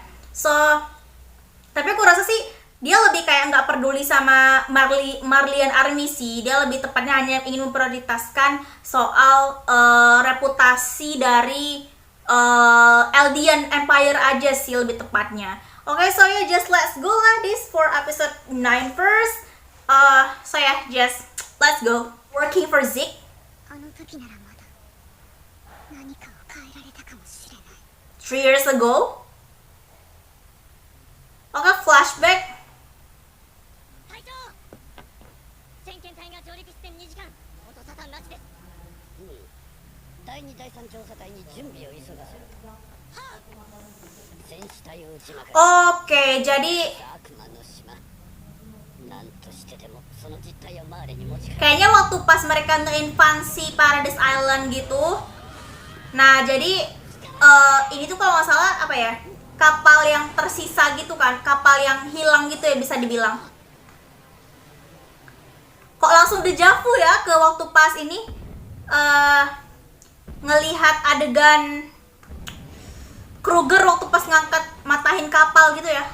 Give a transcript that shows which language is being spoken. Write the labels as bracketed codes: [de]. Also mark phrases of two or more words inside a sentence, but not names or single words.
[id] So tapi aku rasa sih dia lebih kayak nggak peduli sama Marlian Army sih. Dia lebih tepatnya hanya ingin memprioritaskan soal reputasi dari Eldian Empire aja sih lebih tepatnya. [en] Okay, so yeah, just let's go lah this for episode 9 first. So yeah, just let's go. Working for Zeke. 3 years ago. Okay, flashback. [ja] 隊長、先遣隊が上陸して2時間、音沙汰なしです。第2、第3調査隊に準備を急がせる。戦士隊を打ちまくる。 [id] Oke, jadi [ja] 悪魔の島。なんとしてでもその実態をマーレに持ち帰る。 [id] kayaknya waktu pas mereka ngeinvasi Paradise Island gitu. Nah, jadi ini tuh kalau nggak salah apa ya? Kapal yang tersisa gitu kan, kapal yang hilang gitu ya bisa dibilang. Kok langsung deja vu ya ke waktu pas ini ngelihat adegan Kruger waktu pas ngangkat matahin kapal gitu ya.